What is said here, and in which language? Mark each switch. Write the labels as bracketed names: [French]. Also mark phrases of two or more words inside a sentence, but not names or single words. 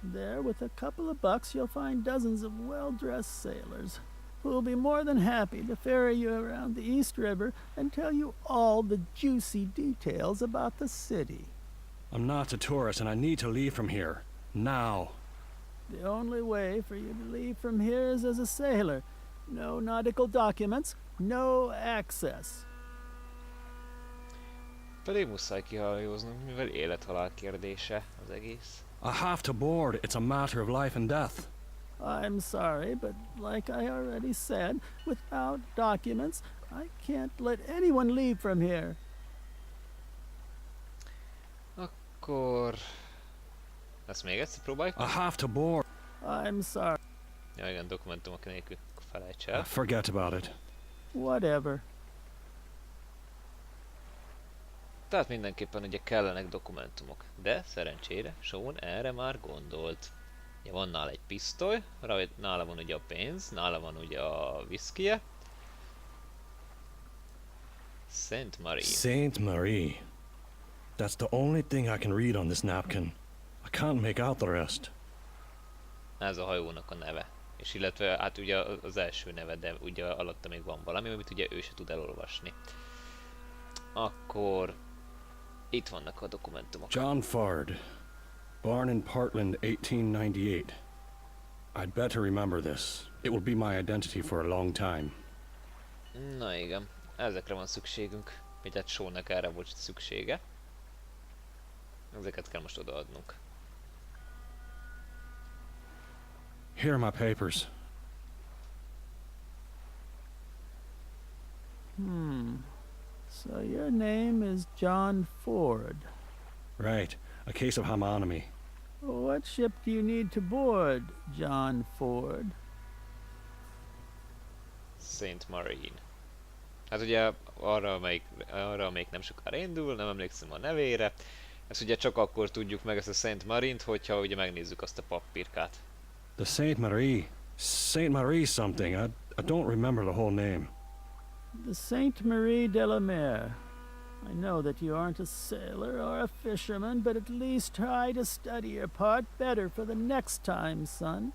[English] There, with a couple of bucks, you'll find dozens of well-dressed sailors who will be more than happy to ferry you around the East River and tell you all the juicy details about the city. I'm not a tourist and I need to leave from here. Now. The only way for you to leave from here is as a sailor. No nautical documents, no access. [Hungarian] Pedig muszáj kihajóznunk, mivel élet-halál kérdése az egész. [English] I have to board. It's a matter of life and death. I'm sorry, but like I already said, without documents, I can't let anyone leave from here. [Hungarian] Akkor... Ezt még egyszer próbáljuk? [English] I have to board. I'm sorry. [Hungarian] Ja igen, dokumentumok nélkül. Akkor felejts el. [English] Forget about it. Whatever. [Hungarian] Tehát mindenképpen ugye kellenek dokumentumok. De szerencsére Sean erre már gondolt. Ugye van nála egy pisztoly, nála van ugye a pénz, nála van ugye a viszkije. [English] Saint Marie. Saint Marie. That's the only thing I can read on this napkin. I can't make out the rest. [Hungarian] Ez a hajónak a neve. És illetve hát ugye az első neve, de ugye alatta még van valami, amit ugye ő se tud elolvasni. Akkor... Itt vannak a dokumentumok. [English] John Ford. Born in Portland, 1898. I'd better remember this. It will be my identity for a long time. [Hungarian] Na igen, ezekre van szükségünk. Vagy hát Seannek erre volt szüksége. Ezeket kell most odaadnunk. [English] Here are my papers. So your name is John Ford. Right. A case of homonymy. What ship do you need to board, John Ford? Saint Marine. [Hungarian] Hát ugye arra, amelyik nem sokára indul, nem emlékszem a nevére. Ezt ugye csak akkor tudjuk meg ezt a Saint Marine-t, hogyha ugye megnézzük azt a pappirkát. [English] The Saint Marie. Saint Marie something. I don't remember the whole name. The Sainte Marie de la Mer. I know that you aren't a sailor or a fisherman, but at least try to study your part better for the next time, son.